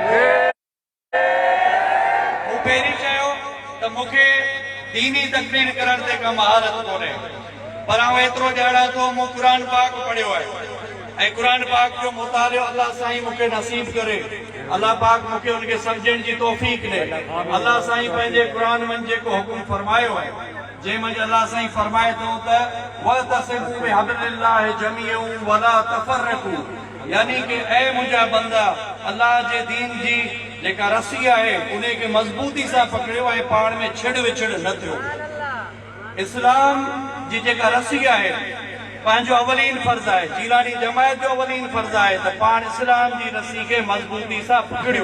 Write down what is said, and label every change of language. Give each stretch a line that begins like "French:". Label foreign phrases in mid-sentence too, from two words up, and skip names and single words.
Sindhi: मूं पहिरीं चयो त मूंखे दीनी तकरीर करण ते का महारत कोन्हे, पर आउं एतिरो ॼाणा थो मूं क़ुरान पाक पढ़ियो आहे ऐं क़ुरान पाक जो मुतालियो अल्लाह साईं मूंखे नसीब करे, अल्लाह पाक मूंखे उनखे सम्झण जी तौफ़ीक़ ॾे। अल्लाह साईं पंहिंजे क़ुरान में जेको हुकुम फरमायो आहे, जंहिंमें अल्लाह साईं फरमाए थो त
Arabic: واعتصموا بحبل الله جميعا ولا تفرقوا,
Sindhi: यानी कि ऐ मुंहिंजा बंदा अल्लाह जे दीन जी जेका रस्सी आहे उन खे मज़बूती सां पकड़ियो ऐं पाण में छिड़ विछड़ न थियो। इस्लाम जी जेका रस्सी आहे पंहिंजो अवलीन फर्ज़ आहे, जीलानी जमायत जो अवलीन फर्ज़ आहे त पाण इस्लाम जी रस्सी खे मज़बूती सां पकड़ियो।